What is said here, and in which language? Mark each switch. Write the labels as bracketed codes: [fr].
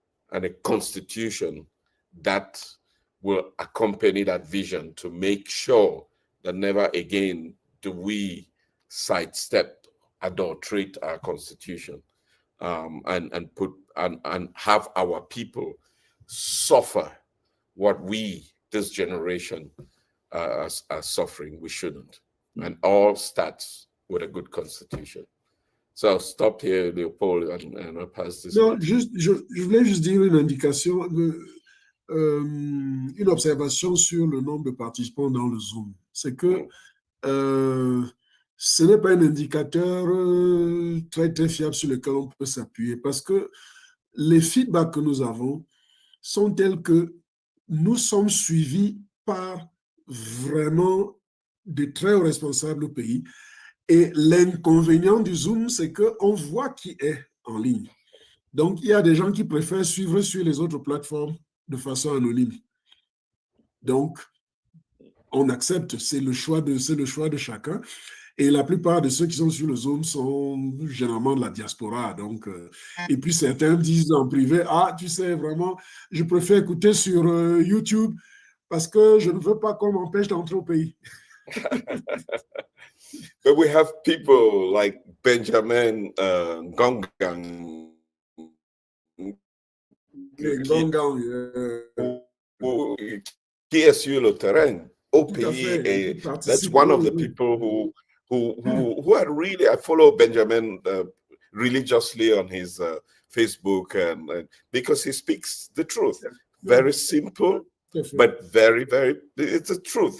[en] and a constitution that will accompany that vision to make sure that never again do we sidestep, adulterate our constitution, and have our people suffer what we, this generation, are suffering. We shouldn't. And all starts with a good constitution. So I'll stop here, Leopold, and I'll pass this. [fr] Non, je voulais juste dire une indication, une observation sur le nombre de participants dans le Zoom. C'est que ce n'est pas un indicateur très, très fiable sur lequel on peut s'appuyer parce que les feedbacks que nous avons sont tels que nous sommes suivis par vraiment de très hauts responsables au pays. Et l'inconvénient du Zoom, c'est qu'on voit qui est en ligne. Donc, il y a des gens qui préfèrent suivre sur les autres plateformes de façon anonyme. Donc, on accepte, c'est le choix de chacun. Et la plupart de ceux qui sont sur le Zoom sont généralement de la diaspora. Donc, et puis certains disent en privé, ah, tu sais, vraiment, je préfère écouter sur YouTube parce que je ne veux pas qu'on m'empêche d'entrer au pays. [en] But we have people like Benjamin Gongang, [fr] qui est sur le terrain au pays, et [en] that's one of the people who are really, I follow Benjamin religiously on his Facebook, and because he speaks the truth, very simple, but very, very, it's the truth.